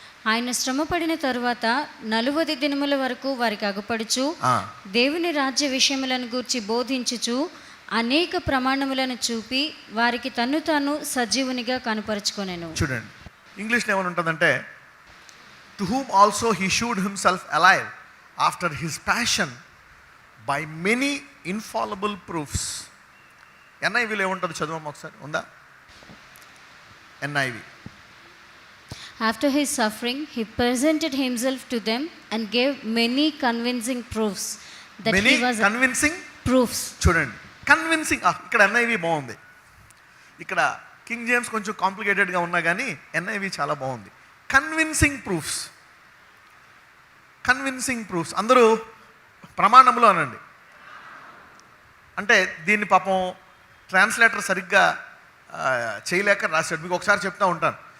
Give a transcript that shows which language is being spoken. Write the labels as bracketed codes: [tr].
[te] ఆయన శ్రమపడిన తరువాత 40 దినముల వరకు వారికి అగుపడుచు దేవుని రాజ్య విషయములను గూర్చి బోధించుచు అనేక ప్రమాణములను చూపి వారికి తన్ను తాను సజీవునిగా కనుపరుచుకొనెను. చూడండి, ఇంగ్లీష్లో ఏమని ఉంటుందంటే [en] To whom also he showed himself alive after his passion by many infallible proofs. [te] ఎన్ఐవిలో ఏముంటుంది చదవమ్మా ఒకసారి, ఉందా? NIV. [en] After his suffering, he presented himself to them and gave many convincing proofs that many he was convincing proofs. [te] చూడండి, convincing. ఇక్కడ NIV బాగుంది. ఇక్కడ king James కొంచెం కాంప్లికేటెడ్గా ఉన్నా కానీ ఎన్ఐవి చాలా బాగుంది. [en] Convincing proofs. Convincing proofs. [te] అందరూ ప్రమాణములు అనండి. అంటే దీన్ని పాపం ట్రాన్స్లేటర్ సరిగ్గా చేయలేక రాశాడు. మీకు ఒకసారి చెప్తా ఉంటాను.